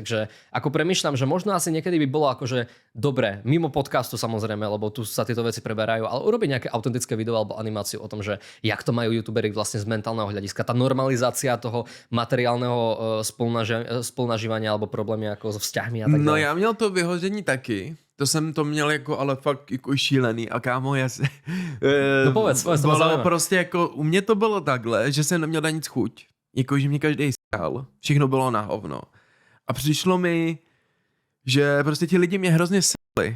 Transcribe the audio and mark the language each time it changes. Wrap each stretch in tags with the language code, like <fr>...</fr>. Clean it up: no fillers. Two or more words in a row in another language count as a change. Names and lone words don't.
<sk>Takže ako premýšľam, že možno asi niekedy by bolo akože dobre, mimo podcastu samozrejme, lebo tu sa tieto veci preberajú, ale urobiť nejaké autentické video alebo animáciu o tom, že jak to majú youtuberi vlastne z mentálneho hľadiska, tá normalizácia toho materiálneho spolunažívania alebo problémy ako so vzťahmi a tak ďalej.</sk> <cs>No já měl to vyhoření taky. To jsem to měl jako, ale fakt jako šílený a kámo, já se...</cs> <sk>No povedz, to</sk> <cs>bylo prostě jako, u mě to bylo takhle, že jsem neměl na nic chuť. Jako, že mě každý skál. Všechno bylo na hovno. A přišlo mi, že prostě ti lidi mě hrozně sali.</cs>